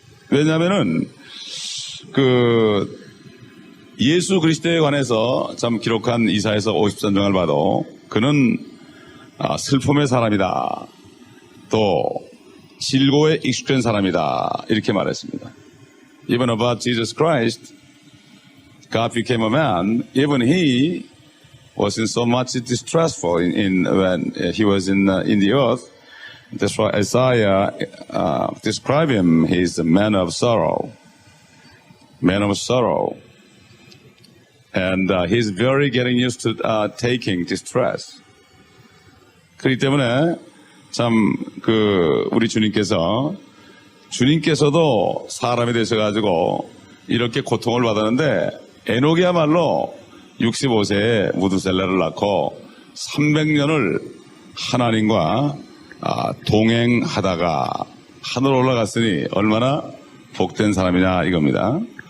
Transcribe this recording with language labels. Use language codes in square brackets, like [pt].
[ko] 왜냐하면은 예수 그리스도에 관해서 참 기록한 이사야서 53장을 봐도 그는 슬픔의 사람이다. 또 질고에 익숙한 사람이다. 이렇게 말했습니다. [en] Even about Jesus Christ, God became a man. Even he was in so much distressful when he was in the earth. That's why Isaiah described him. He's a man of sorrow. Man of sorrow. And he's very getting used to taking distress. [ko] 그렇기 때문에 참, 우리 주님께서도 사람이 되셔가지고 이렇게 고통을 받았는데, 에녹이야말로 65세에 무두셀라를 낳고 300년을 하나님과 동행하다가 하늘 올라갔으니 얼마나 복된 사람이냐 이겁니다.